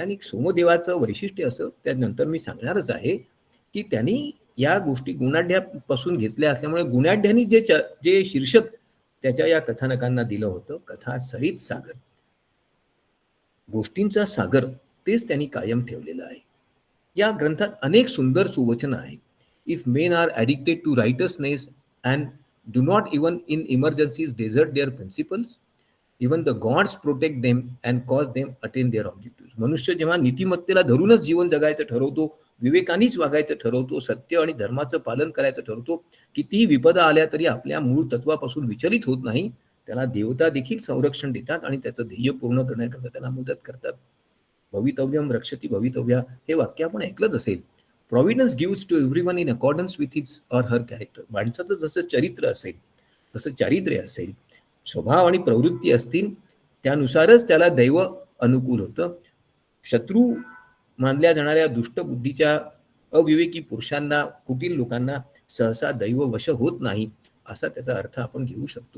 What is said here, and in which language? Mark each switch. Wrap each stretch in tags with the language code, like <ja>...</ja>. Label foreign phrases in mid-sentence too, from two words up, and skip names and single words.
<mr>आणि सोमदेवाचं वैशिष्ट्य असं त्यानंतर मी सांगणारच आहे, की त्यांनी या गोष्टी गुणाढ्यापासून घेतल्या असल्यामुळे गुणाढ्यांनी जे शीर्षक त्याच्या या कथानकांना दिलं होतं, कथा सरित सागर, गोष्टींचा सागर, तेच त्यांनी कायम ठेवलेलं आहे. या ग्रंथात अनेक सुंदर सुवचनं आहेत.</mr> <en>If men are addicted to righteousness and do not even in emergencies desert their principles, even the gods protect them and cause them attain their objective.</en> <mr>मनुष्य जेव्हा नीतिमत्तेला धरूनच जीवन जगायचं ठरवतो, विवेकानेच वागायचं ठरवतो, सत्य आणि धर्माचं पालन करायचं ठरवतो, कितीही विपदा आल्या तरी आपल्या मूळ तत्वापासून विचलित होत नाही, त्याला देवता देखील संरक्षण देतात आणि त्याचं ध्येय पूर्ण करण्याकरता त्याला मदत करतात.</mr> <sa>भवितव्यम रक्षति भवितव्या</sa> <mr>हे वाक्य आपण ऐकलंच असेल.</mr> <en>Providence gives to everyone in accordance with his or her character.</en> <mr>माणसाचं जसं चरित्र असेल, तसं चारित्र्य असेल, स्वभाव आणि प्रवृत्ती असतील, त्यानुसारच त्याला दैव अनुकूल होतं. शत्रू मानल्या जाणाऱ्या दुष्ट बुद्धीच्या अविवेकी पुरुषांना, कुटील लोकांना सहसा दैव वश होत नाही, असा त्याचा अर्थ आपण घेऊ शकतो.</mr>